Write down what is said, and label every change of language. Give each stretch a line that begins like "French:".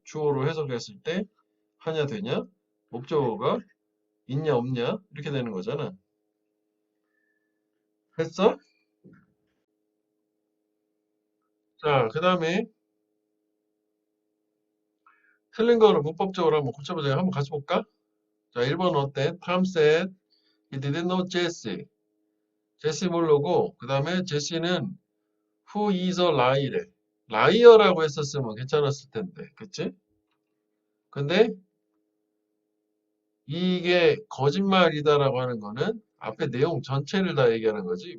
Korean: 주어로 해석했을 때 하냐 되냐, 목적어가 있냐 없냐 이렇게 되는 거잖아. 했어? 자, 그 다음에 틀린 거를 문법적으로 한번 고쳐보자. 한번 같이 볼까? 자, 1번 어때?
English: Tom said he didn't know Jesse.
Korean: 제시 모르고 그 다음에 제시는 who is a liar 래. 라이어라고 했었으면 괜찮았을 텐데, 그치? 근데 이게 거짓말이다라고 하는 거는 앞에 내용 전체를 다 얘기하는 거지.